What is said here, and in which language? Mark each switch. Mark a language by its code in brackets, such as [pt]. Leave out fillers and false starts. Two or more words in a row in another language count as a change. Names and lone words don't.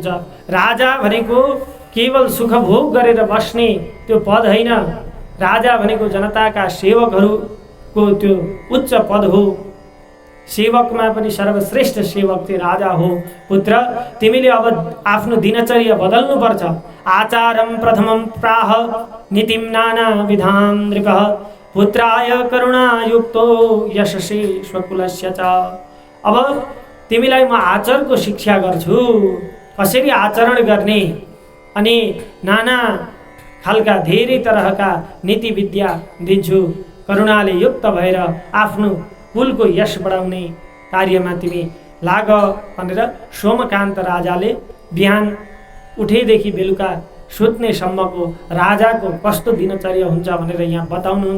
[ne] राजा भनेको केवल सुख भोग गरेर बस्ने त्यो पद होइन, राजा भनेको जनताका सेवकहरूको त्यो उच्च पद हो। सेवकमा पनि सर्वश्रेष्ठ सेवक त्यो राजा हो। पुत्र, तिमीले अब आफ्नो दिनचर्या बदल्नुपर्छ। [sa] आचारं प्रथमं प्राह नीतिं नाना विधां नृपः पुत्राय करुणायुक्तो यशसे स्वकुलस्य च। [ne] अब तिमीलाई म आचरणको शिक्षा गर्छु, कसरी आचरण गर्ने, अनि नाना खालका धेरै तरहका नीति विद्या दिन्छु। करुणाले युक्त भएर आफ्नो कुलको यश बढाउने कार्यमा तिमी लाग भनेर सोमकान्त राजाले बिहान उठेदेखि बेलुका सुत्नेसम्मको राजाको कस्तो दिनचर्या हुन्छ भनेर यहाँ बताउनुहुन्छ।